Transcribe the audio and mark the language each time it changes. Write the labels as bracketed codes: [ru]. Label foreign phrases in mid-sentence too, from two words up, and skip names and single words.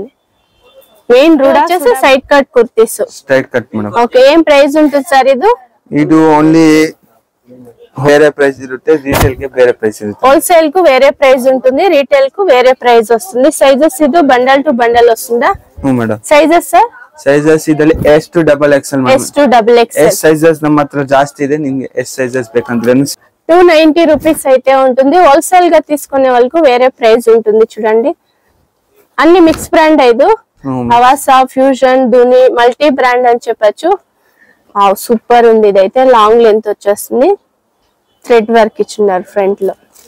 [en] main route వచ్చేసి side cut kurtis. side cut madam. [te] ఓకే, ఏం ప్రైస్ ఉంటుంది సార్ ఇది? ఇది ఓన్లీ వేరే ప్రైస్ ఇರುತ್ತೆ, రీటైల్ కి వేరే ప్రైస్ ఇರುತ್ತೆ. హోల్సేల్ కు వేరే ప్రైస్ ఉంటుంది, రీటైల్ కు వేరే ప్రైస్ వస్తుంది. సైజెస్ ఇది [en] bundle to bundle [te] వస్తుందా మేడం? [en] sizes sir [kn] ಸೈಜಸ್ ಇದರಲ್ಲಿ [en] S to XXL S to XXL. S sizes [kn] ನಮ್ಮ ಹತ್ರ ಜಾಸ್ತಿ ಇದೆ, ನಿಮಗೆ [en] S sizes [kn] ಬೇಕಂದ್ರೆ [te] 290 రూపీస్ అయితే ఉంటుంది. హోల్సేల్ గా తీసుకునే వాళ్ళకు వేరే ప్రైస్ ఉంటుంది. చూడండి, అన్ని [en] mix brand [te] ఐదు, అవాసా, ఫ్యూజన్, దుని, [en] multi brand [te] అని చెప్పొచ్చు. సూపర్ ఉంది. ఇదైతే [en] long length [te] వచ్చేస్తుంది, [en] thread work [te] ఇచ్చిన్నారు ఫ్రంట్ లో.